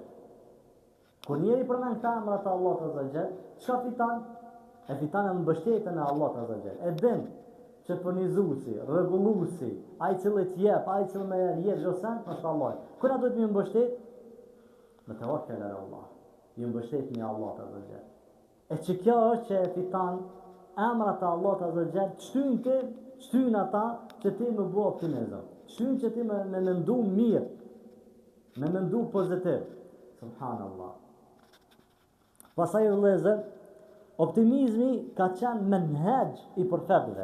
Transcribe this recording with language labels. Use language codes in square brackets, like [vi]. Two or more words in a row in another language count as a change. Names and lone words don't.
[sq] Kur njeri përmen këta emrat të Allah [ar] عز وجل, [sq] çka fiton? E fiton në mbështetjen e Allah [ar] عز وجل. [sq] E din që furnizuesi, rregulluesi, ai i cili të jep, ai i cili më jep çdo sen, është Allah. Kur na duhet të mbështet? [ar] Me توكل على الله. [sq] Ju mbështetni Allah [ar] عز وجل. [sq] E që kjo është që e fiton emrat e Allahut [ar] عز وجل [sq] shtyn ata që ti më bëu optimizëm. Shtyn që ti me mendu mirë, me mendu pozitiv. Subhanallah. Pastaj vëllezër, optimizmi ka qenë menhej i profetëve.